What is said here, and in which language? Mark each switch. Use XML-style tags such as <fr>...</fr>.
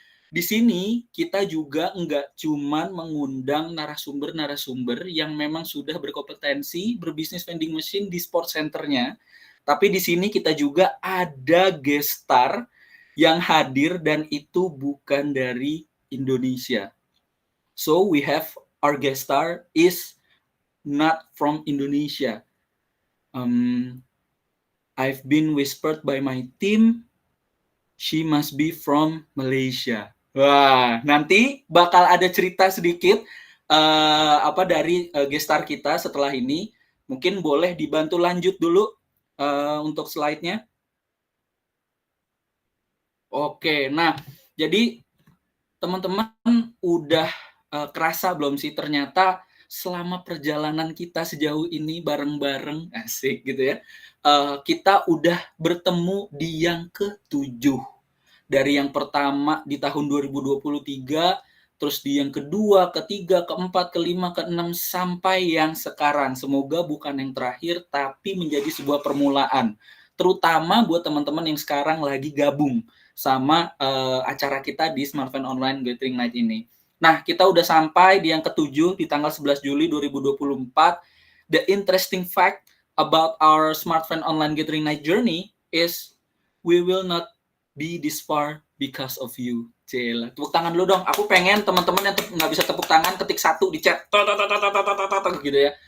<id>Di sini kita juga nggak cuman mengundang narasumber-narasumber yang memang sudah berkompetensi berbisnis vending machine di sports centernya, tapi di sini kita juga ada guest star yang hadir dan itu bukan dari Indonesia.</id> <en>So we have our guest star is not from Indonesia. I've been whispered by my team, she must be from Malaysia.</en> <id>Wah, nanti bakal ada cerita sedikit dari gestar kita setelah ini. Mungkin boleh dibantu lanjut dulu untuk slide-nya. Oke, nah jadi teman-teman udah kerasa belum sih ternyata selama perjalanan kita sejauh ini bareng-bareng, asik gitu ya, kita udah bertemu di yang ke-7. Dari yang pertama di tahun 2023, terus di yang kedua, ketiga, keempat, kelima, keenam, sampai yang sekarang. Semoga bukan yang terakhir, tapi menjadi sebuah permulaan. Terutama buat teman-teman yang sekarang lagi gabung sama acara kita di Smartfan Online Gathering Night ini. Nah, kita udah sampai di yang ke-7 di tanggal 11 Juli 2024.</id> <en>The interesting fact about our Smartfan Online Gathering Night journey is we will not be this far because of you.</en> <id>Cila, tepuk tangan dulu dong. Aku pengen teman-teman yang nggak bisa tepuk tangan ketik 1 di chat, gitu ya.</id>